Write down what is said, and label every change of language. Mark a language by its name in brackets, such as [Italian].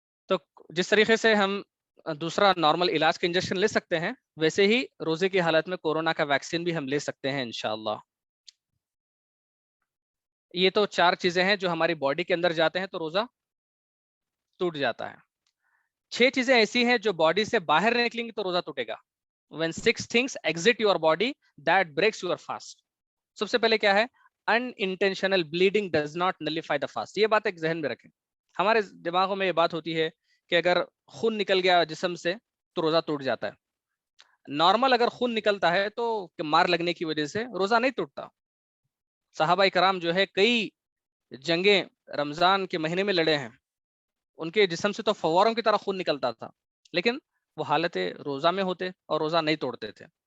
[Urdu] تو جس طریقے سے ہم دوسرا نارمل علاج کا انجیکشن لے سکتے ہیں, ویسے ہی روزے کی حالت میں کورونا کا ویکسین بھی ہم لے سکتے ہیں انشاءاللہ. یہ تو 4 چیزیں ہیں جو ہماری باڈی کے اندر جاتے ہیں تو روزہ ٹوٹ جاتا ہے. 6 چیزیں ایسی ہیں جو باڈی سے باہر نکلیں گی تو روزہ ٹوٹے گا. [English] when 6 things exit your body that breaks your fast. [Urdu] سب سے پہلے کیا ہے, [English] unintentional bleeding does not nullify the fast. [Urdu] یہ بات ایک ذہن میں رکھیں. ہمارے دماغوں میں یہ بات ہوتی ہے کہ اگر خون نکل گیا جسم سے تو روزہ ٹوٹ جاتا ہے. نارمل اگر خون نکلتا ہے تو مار لگنے کی وجہ سے روزہ نہیں ٹوٹتا. صحابہ کرام جو ہے کئی جنگیں رمضان کے مہینے میں لڑے ہیں, ان کے جسم سے تو فواروں کی طرح خون نکلتا تھا, لیکن وہ حالت روزہ میں ہوتے اور روزہ نہیں توڑتے تھے.